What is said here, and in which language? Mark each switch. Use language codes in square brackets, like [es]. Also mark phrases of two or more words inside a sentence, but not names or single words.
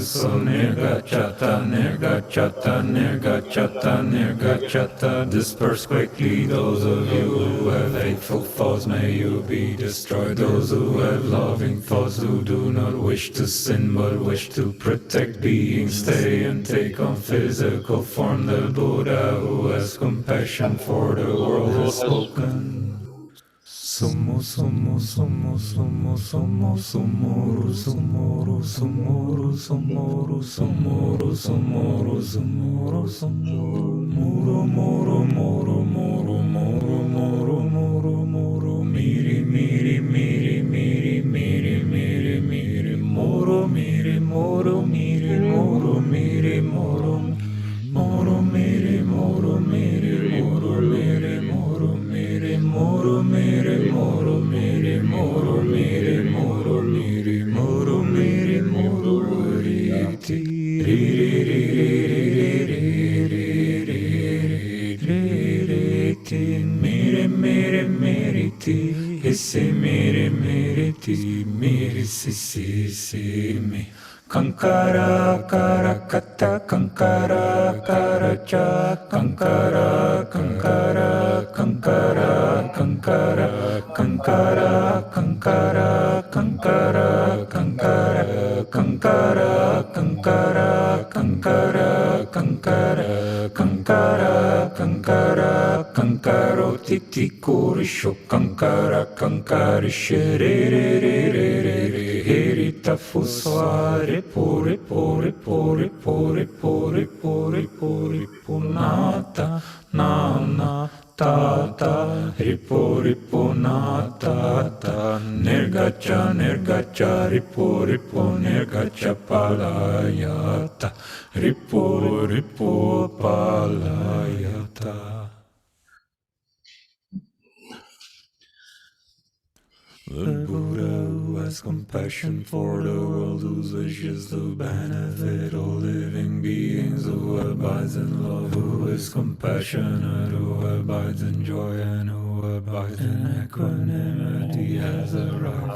[sa] So Nirgachata, Nirgachata, Nirgachata, Nirgachata, [en] disperse quickly those of you who have hateful thoughts, may you be destroyed. Those who have loving thoughts, who do not wish to sin but wish to protect beings, stay and take on physical form. The Buddha who has compassion for the world has spoken. [sa] Sumo, sumo, sumo, sumo, sumo, sumoru, sumoru, sumoru, sumoru, sumoru, sumoru, sumoru, sumoru, muru, muru, muru, muru, muru, muru, muru, muru, miri, miri, miri, miri, miri, miri, miri, muru, miri, muru, miri, muru, miri, muru, muru, miri, muru, miri, muru, miri, muru, miri, muru, miri, muru, miri, muru, miri, muru, miri, muru, miri, muru, riti, riti, miri, miri, miriti, isi, miri, miriti, miri, si, mi. Kankara kara kata, kankara kara cha, kankara, kankara, kankara, kankara, kankara, kankara, kankara, kankara, kankara, kankara, kankara, kankara, kankara, kankara, kankaro titi kurisho, kankara, kankari shere, re, re, re, re, re, herita fusware. Puri puri puri puri puri puri puri punata na na ta ta ripu ripu na ta ta nirgacha nirgacha ripu ripu nirgacha palayata ripu ripu palayata. [en] The Buddha who has compassion for the world, whose wish is to benefit all living beings, who abides in love, who is compassionate, who abides in joy, and who abides in equanimity, has arrived.